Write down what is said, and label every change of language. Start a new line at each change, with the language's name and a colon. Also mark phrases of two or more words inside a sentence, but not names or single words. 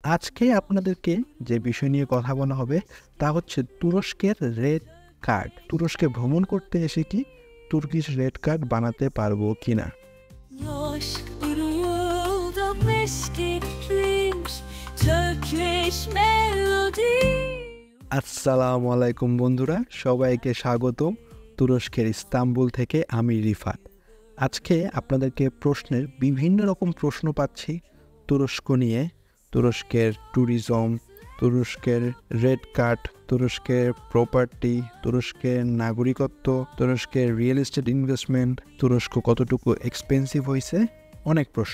Bangla: আজকে আপনাদেরকে যে বিষয় নিয়ে কথা বলা হবে তা হচ্ছে তুরস্কের
English: red card.
Bangla: তুরস্কে ভ্রমণ করতে এসে কি
English: Turkish red card
Bangla: বানাতে পারবো কিনা।
Turkish: Aşk bir yolda meşgulmuş
English: Turkish melody.
Bangla: আসসালামু আলাইকুম বন্ধুরা, সবাইকে স্বাগতম তুরস্কের ইস্তাম্বুল থেকে। আমি রিফাত। আজকে আপনাদেরকে প্রশ্নের বিভিন্ন রকম প্রশ্ন পাচ্ছি তুরস্ক নিয়ে। তুরস্কের ট্যুরিজম, তুরস্কের
English: red card,
Bangla: তুরস্কের প্রপার্টি, তুরস্কের নাগরিকত্ব, তুরস্কের
English: real estate investment,
Bangla: তুরস্ক কতটুকু এক্সপেন্সিভ হয়েছে, অনেক প্রশ্ন।